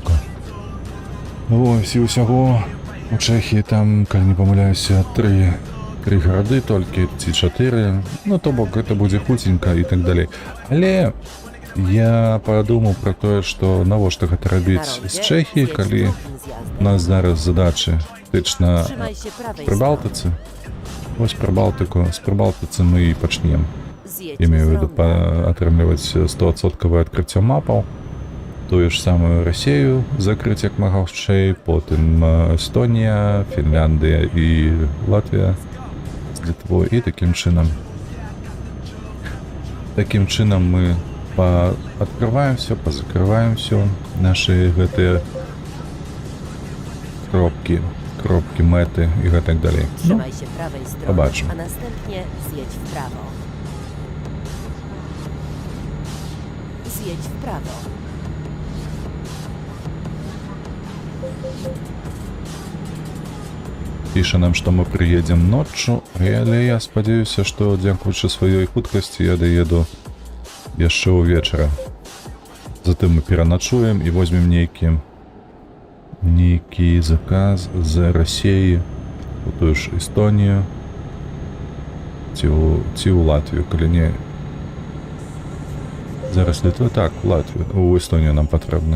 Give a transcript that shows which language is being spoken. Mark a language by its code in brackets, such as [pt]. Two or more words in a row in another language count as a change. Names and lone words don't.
[be] Вось, і ўсяго у Чэхіі там, калі не памыляюся, 3 гарады толькі, ці 4, ну то бок гэта будзе хутенька і так далей. Але я падумаў пра тое, што навошта гэта рабіць з Чэхіі, калі у нас зараз задачы фактычна [pl] Trzymaj się prawej [be] пры Балтыцы. Вось пра Балтыку, з Прыбалтыцы мы і пачнем. [pl] Zjedź [ru] Имею в [pl] z [ru] виду [pl] ronda. [be] атрымліваць 100% адкрыццё мапаў, тую ж самую Расею закрыць як мага хутчэй, потым Эстонія, Фінляндыя і Латвія з Літвой, і такім чынам мы пааткрываем все, пазакрываем все нашы гэтыя кропкі, мэты і гэтак далей. Ну, [pl] Trzymaj się prawej strony, zobaczmy. a następnie zjedź w prawo. Zjedź w prawo. [be] піша нам, што мы прыедзем ноччу, але я спадзяюся, што дзякуючы сваёй хуткасці я даеду яшчэ ўвечара. Затым мы пераначуем і возьмем нейкі заказ з Расеі у тую ж Эстонію ці ў Латвію, калі не зараз Літва, так, Латвію, у Эстонію нам патрэбна.